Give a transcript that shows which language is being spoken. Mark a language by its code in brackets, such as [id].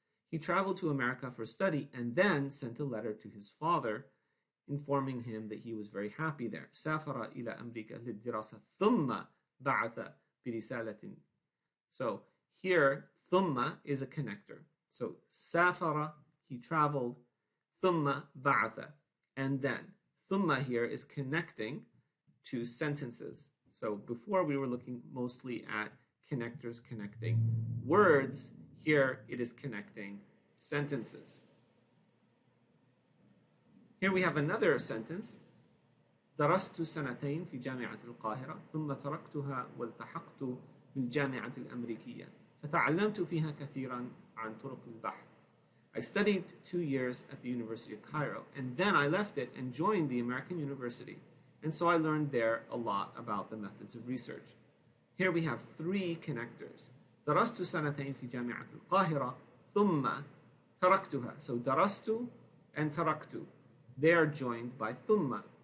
[en] He traveled to America for study and then sent a letter to his father informing him that he was very happy there. [ar] سافر إلى أمريكا للدراسة ثم بعث برسالة. [en] So here ثم is a connector. So سافر, he traveled, [ar] ثم بعث, [en] and then ثم here is connecting to sentences. So before we were looking mostly at connectors connecting words. Here it is connecting sentences. Here we have another sentence. [ar] درست سنتين في جامعة القاهرة ثم تركتها والتحقت بالجامعة الأمريكية فتعلمت فيها كثيرا عن طرق البحث. [en] I studied 2 years at the University of Cairo and then I left it and joined the American University, and so I learned there a lot about the methods of research. Here we have 3 connectors. [ar] درست سنتين في جامعة القاهرة ثم تركتها. [en] So درست and تركت, they are joined by ثم.